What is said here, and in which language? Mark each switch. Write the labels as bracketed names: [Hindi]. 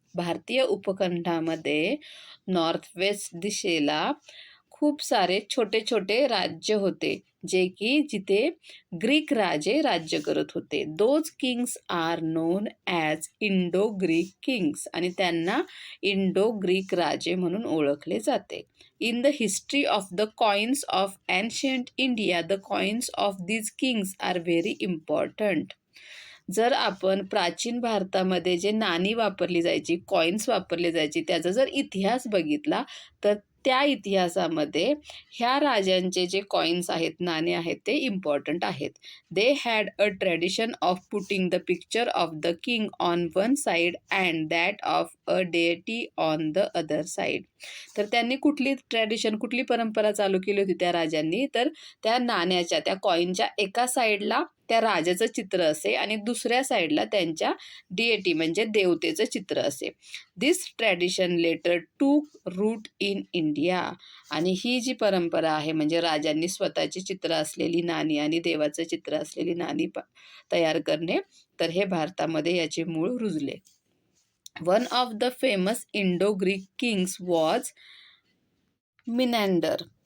[Marathi] भारतीय उपखंडामध्ये north west दिशेला खूप सारे छोटे छोटे राज्य होते जिथे ग्रीक राजे राज्य करत होते. [English] those kings are known as Indo Greek kings [Marathi] आणि त्यांना इंडो ग्रीक राजे म्हणून ओळखले जाते. [English] In the history of the coins of ancient India the coins of these kings are very important. [Marathi] जर आपण प्राचीन भारतामध्ये जे नाणी वापरली जायची, कॉइन्स वापरले जायची, त्याचा जर इतिहास बघितला तर त्या इतिहासामध्ये ह्या राजांचे जे कॉइन्स आहेत, नाणे आहेत, ते इम्पॉर्टंट आहेत. [English] They had a tradition of putting the picture of the king on one side and that of a deity on the other side. [Marathi] तर त्यांनी कुठली परंपरा चालू केली होती त्या राजांनी, तर त्या नाण्याच्या, त्या कॉइनच्या एका साईडला त्या राजाचं चित्र असे आणि दुसऱ्या साईडला त्यांच्या डिएटी म्हणजे देवतेचं चित्र असे. [English] This tradition later took root in India. [Marathi] आणि ही जी परंपरा आहे म्हणजे राजांनी स्वतःची चित्र असलेली नाणी आणि देवाचं चित्र असलेली नाणी तयार करणे, तर हे भारतामध्ये याचे मूळ रुजले. [English] One of the famous Indo Greek kings was Menander.